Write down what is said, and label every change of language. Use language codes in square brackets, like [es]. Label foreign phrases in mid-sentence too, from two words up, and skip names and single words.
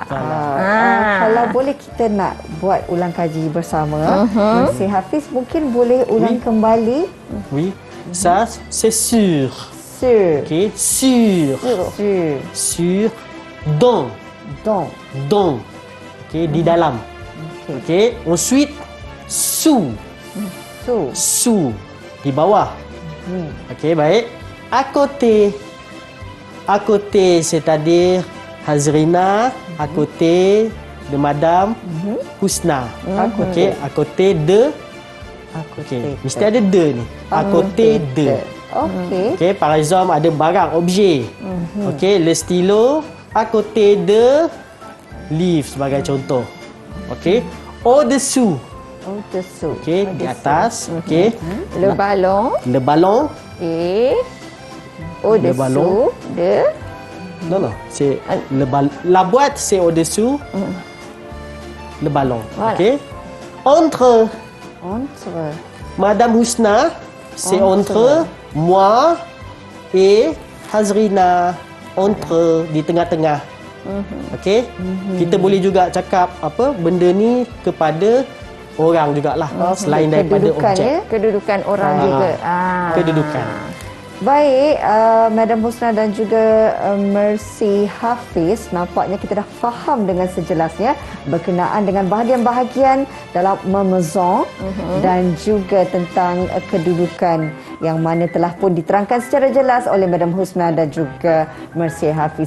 [ms] Kalau boleh kita nak buat ulang kaji bersama, Monsieur Hafiz mungkin boleh ulang kembali. [fr] Oui. Ça, c'est sûr. Sur. Ok. Sur. Sur. Sur. Dans. Dans. Dans. [ms] Ok. Di dalam. Ok. [fr] Ensuite, sous. Sous. Sous. [ms] Di bawah. Ok, baik. [fr] À côté. À côté, c'est-à-dire Hazrina, à côté de Madame Husna. Ok, à côté de. [ms] Ok, mesti ada de ni. [fr] À côté de. Okey. Ok, par exemple, [ms] ada barang, [fr] objet. Ok, le stylo à côté de livre [ms] sebagai contoh. [fr] Ok, au-dessous. Au-dessous. [ms] Ok, di atas. Ok, [fr] Le ballon le ballon. et ballon. au-dessous de... Non, non, c'est le ballon. La boîte, c'est au-dessous. Le ballon. Voilà. Ok. Entre Entre. Madame Husna, c'est entre moi et Hazrina. [ms] Entre di tengah-tengah. Okey. Kita boleh juga cakap apa benda ni kepada orang jugalah selain daripada Kedudukan, objek. ya? Kedudukan orang juga. Kedudukan. Baik, Madam Husna dan juga Mercy Hafiz, nampaknya kita dah faham dengan sejelasnya berkenaan dengan bahagian-bahagian dalam memeson dan juga tentang kedudukan yang mana telah pun diterangkan secara jelas oleh Madam Husna dan juga Mercy Hafiz.